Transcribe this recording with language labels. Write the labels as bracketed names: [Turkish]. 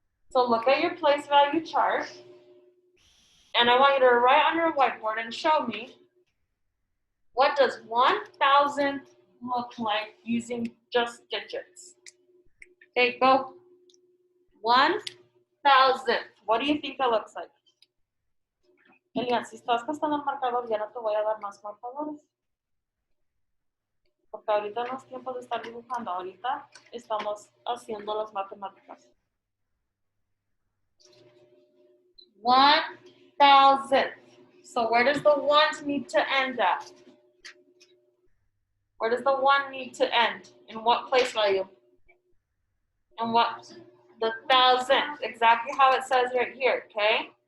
[English] So look at your place value chart. And I want you to write on your whiteboard and show me, what does 1,000 look like using just digits? Okay, go. 1,000. What do you think that looks like? [Spanish] Elian, si estás gastando el marcador, ya no te voy a dar más marcadores. Porque ahorita no es tiempo de estar dibujando. Ahorita estamos haciendo las matemáticas. [English] 1,000. So where does the ones need to end at? Where does the 1 need to end? In what place value? And what? The thousandth. Exactly how it says right here, okay?